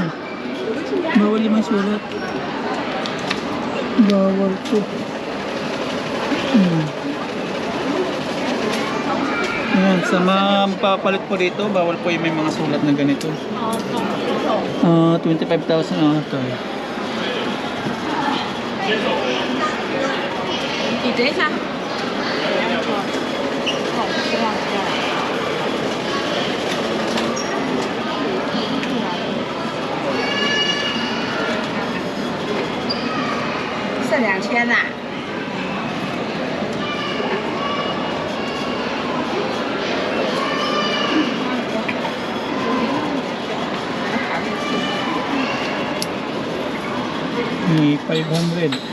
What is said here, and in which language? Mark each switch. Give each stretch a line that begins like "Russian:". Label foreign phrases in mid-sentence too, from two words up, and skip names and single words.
Filipino: Bawal yung may sulat. Bawal to. Ayan, sa mga magpapalit po dito, bawal po yung may mga sulat na ganito. 25,000 ito.
Chinese: 你等一下。剩2000呐、
Filipino: May 500.